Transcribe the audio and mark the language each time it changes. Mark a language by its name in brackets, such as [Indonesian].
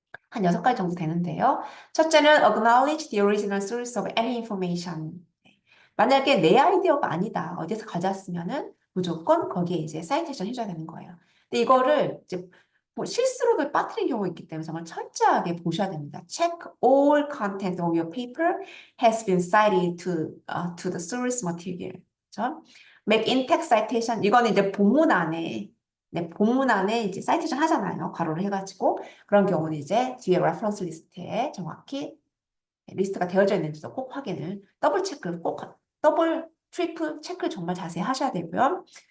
[Korean] 한 6가지 정도 되는데요. 첫째는 [English] acknowledge the original source of any information. [Korean] 만약에 내 아이디어가 아니다. 어디서 가져왔으면은 무조건 거기에 이제 사이테이션 해줘야 되는 거예요. 근데 이거를 이제 뭐 실수로 빠뜨린 경우가 있기 때문에 정말 철저하게 보셔야 됩니다. [English] Check all content of your paper has been cited to the source material. [Korean] 그렇죠? [English] Make in-text citation. [Korean] 이거는 이제 본문 안에 네, 본문 안에 이제 사이테이션 하잖아요. 괄호를 해가지고 그런 경우는 이제 뒤에 레퍼런스 리스트에 정확히 리스트가 되어져 있는지도 꼭 확인을 더블 체크 꼭 더블 트리플 체크를 정말 자세히 하셔야 되고요.